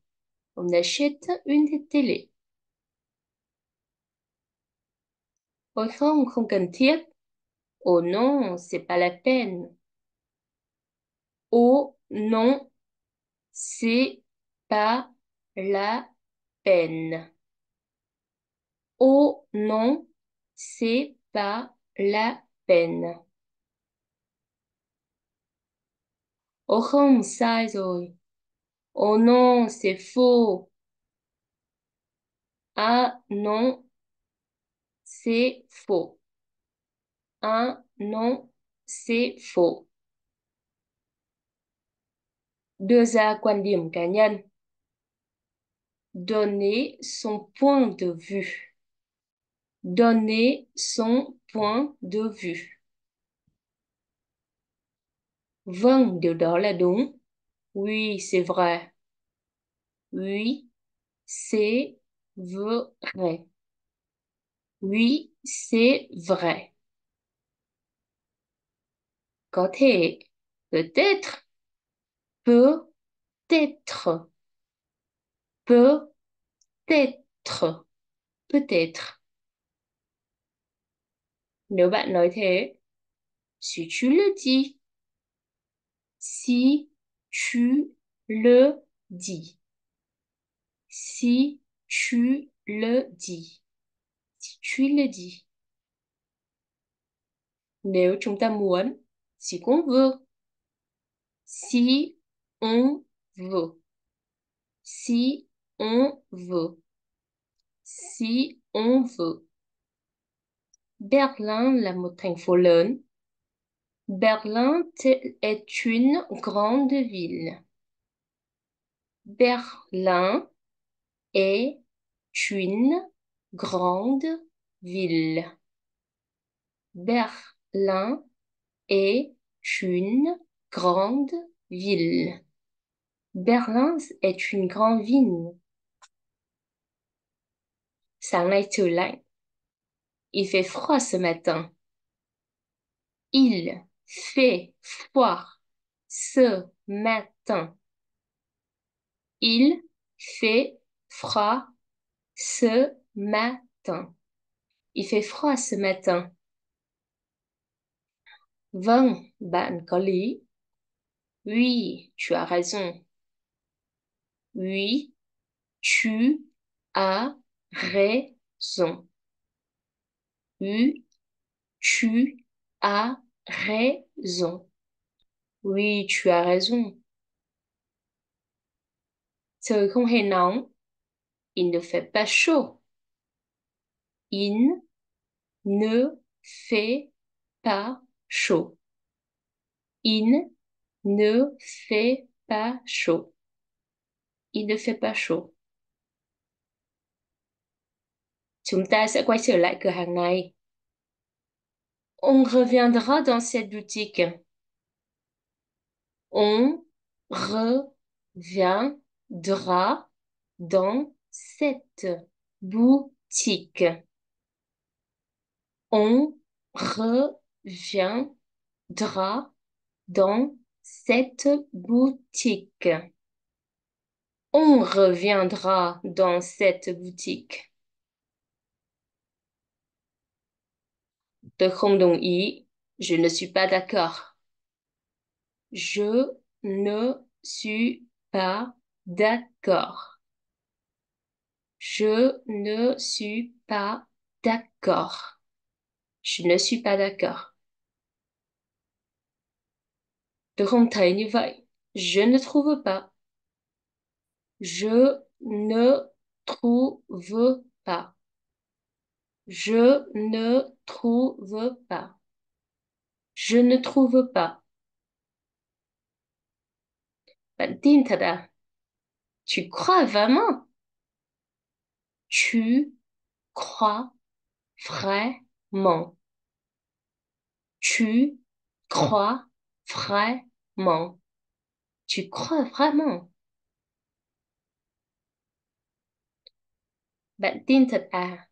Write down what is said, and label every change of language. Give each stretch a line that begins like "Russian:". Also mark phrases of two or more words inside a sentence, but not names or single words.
French: On achète une télé.
Vietnamese: Ôi không, không cần thiết.
French: Oh non, c'est pas la peine. Oh non, c'est pas la peine. Oh non, c'est pas la peine.
Vietnamese: Oh không, sai rồi.
French: Oh non, c'est faux. Ah non, c'est faux. Ah non, c'est faux.
Vietnamese: Đưa ra quan điểm cá nhân.
French: Donner son point de vue. Donner son point de vue.
Vietnamese: Vâng, điều đó là đúng.
French: Oui, c'est vrai. Oui, c'est vrai. Oui, c'est vrai.
Vietnamese: Có thể,
French: peut-être, peut-être, peut-être, peut-être.
Vietnamese: Nếu bạn nói thế,
French: si tu le dis, si tu le dis, si tu le dis, si tu le dis.
Vietnamese: Nếu chúng ta muốn,
French: si qu'on veut, si on veut, si on veut, si on veut.
Vietnamese: Berlin là một thành phố lớn.
French: Berlin est une grande ville. Berlin est une grande ville. Berlin est une grande ville. Berlin est une grande ville.
Vietnamese: Sáng nay trời lạnh.
French: Il fait froid ce matin. Il fait froid ce matin. Il fait froid ce matin. Il fait froid ce matin.
Vietnamese: Vâng, bạn có lý.
French: Oui, tu as raison. Oui, tu as raison. Oui, tu as Raison. Oui, tu as raison.
Vietnamese: Trời không hề nóng.
French: Il ne fait pas chaud. Il ne fait pas chaud. Il ne fait pas chaud. Il ne fait pas chaud.
Vietnamese: Chúng ta sẽ quay trở lại cửa hàng này.
French: On reviendra dans cette boutique. On reviendra dans cette boutique. On reviendra dans cette boutique. On reviendra dans cette boutique.
Vietnamese: Tôi không đồng ý.
French: Je ne suis pas d'accord. Je ne suis pas d'accord. Je ne suis pas d'accord. Je ne suis pas d'accord.
Vietnamese: Tôi không thấy như vậy.
French: Je ne trouve pas. Je ne trouve pas. Je ne trouve pas. Je ne trouve pas.
Vietnamese: Bạn tin thật à?
French: Tu crois vraiment? Tu crois vraiment. Tu crois vraiment. Tu crois vraiment.
Vietnamese: Bạn tin thật à?